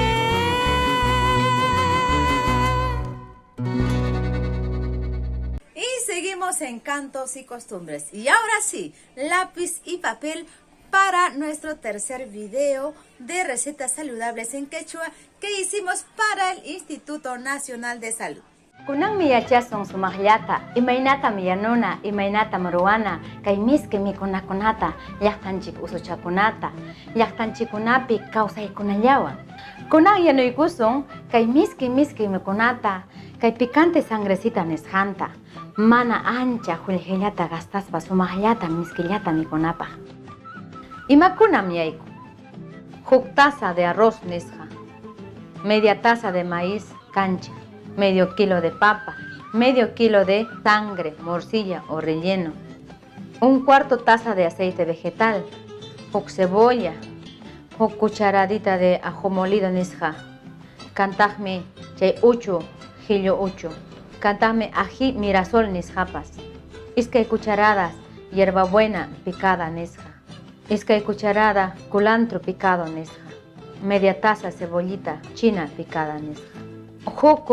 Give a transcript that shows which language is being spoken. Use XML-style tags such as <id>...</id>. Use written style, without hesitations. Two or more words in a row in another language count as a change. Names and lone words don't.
<es>Y seguimos en cantos y costumbres. Y ahora sí, lápiz y papel para nuestro tercer video de recetas saludables en quechua que hicimos para el Instituto Nacional de Salud.</es> <qu>Kunang miyachasong sumahyata, imaynata miyanuna, imaynata maruana, kay miski mikunakunata, llaqtanchik usuchakunata, llaqtanchikunapi kawsaykunallawan. Kunang yanuykusung, kay miski mikunata, kay</qu> <es>picante sangrecita</es> <qu>nisqanta, mana ancha hullhillata gastaspa sumahyata miskillata mikunapaq. Imakunam yayku,</qu> <es>huk taza de arroz nisqa, media taza de maíz cancha, medio kilo de papa, medio kilo de sangre, morcilla o relleno, un cuarto taza de aceite vegetal, huk cebolla, huk cucharadita de ajo molido nisqa,</es> <qu>kantajmi chay uchu, hillo uchu, kantajmi</qu> <es>ají mirasol nisqapas, iskay cucharadas hierbabuena picada nisqa, iskay cucharada culantro picado nisqa, media taza cebollita china picada nisqa.</es>